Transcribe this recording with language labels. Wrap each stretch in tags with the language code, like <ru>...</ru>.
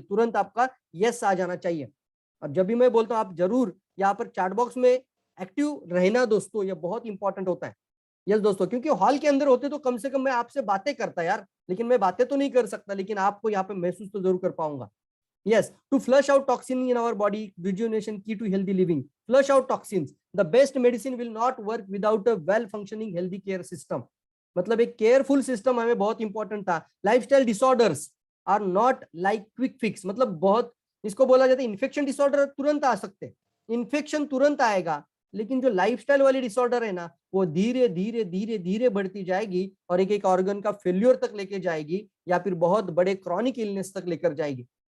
<hi>तुरंत आपका यस आ जाना चाहिए। और जब भी मैं बोलता हूँ, आप जरूर यहाँ पर चैट बॉक्स में एक्टिव रहना दोस्तों, ये बहुत इंपॉर्टेंट होता है। यस दोस्तों, क्योंकि हॉल के अंदर होते तो कम से कम मैं आपसे बातें करता यार, लेकिन मैं बातें तो नहीं कर सकता, लेकिन आपको यहाँ पे महसूस तो जरूर कर पाऊंगा।</hi> <en>Yes, to flush out toxin in our body, rejuvenation key to healthy living. Flush out toxins. The best medicine will not work without a well-functioning healthy care system.</en> <hi>मतलब एक केयरफुल सिस्टम हमें बहुत इंपॉर्टेंट था।</hi> <en>lifestyle disorders are not like quick fix,</en> <hi>मतलब बहुत, इसको बोला जाता है इन्फेक्शन डिसऑर्डर तुरंत आ सकते हैं, इन्फेक्शन तुरंत आएगा, लेकिन जो लाइफस्टाइल वाली डिसऑर्डर है ना, वो धीरे धीरे धीरे धीरे बढ़ती जाएगी और एक एक ऑर्गन का फेल्योर तक लेके जाएगी, या फिर बहुत बड़े क्रॉनिक इलनेस तक लेकर जाएगी।</hi>